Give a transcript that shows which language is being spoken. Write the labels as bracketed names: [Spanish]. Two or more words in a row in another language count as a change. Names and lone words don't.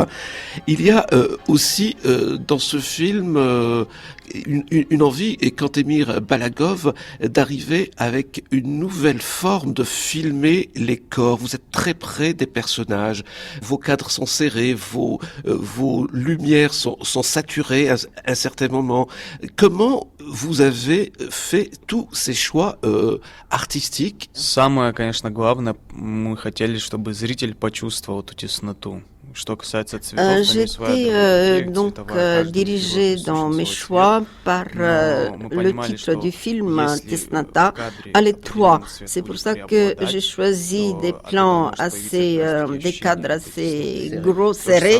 [French] Il y a aussi dans ce film une envie, et Kantemir Balagov, d'arriver avec une nouvelle forme de filmer les corps. Vous êtes très près des personnages, vos cadres sont serrés, vos lumières sont saturées à un certain moment. Comment vous avez fait tous ces choix artistiques? [Russian] Самое, конечно, главное, мы хотели, чтобы зритель почувствовал эту тесноту. [French] J'étais donc dirigée dans mes choix par le titre du film Tesnota, à l'étroit. C'est pour ça que j'ai choisi des plans assez, des cadres assez gros, serrés.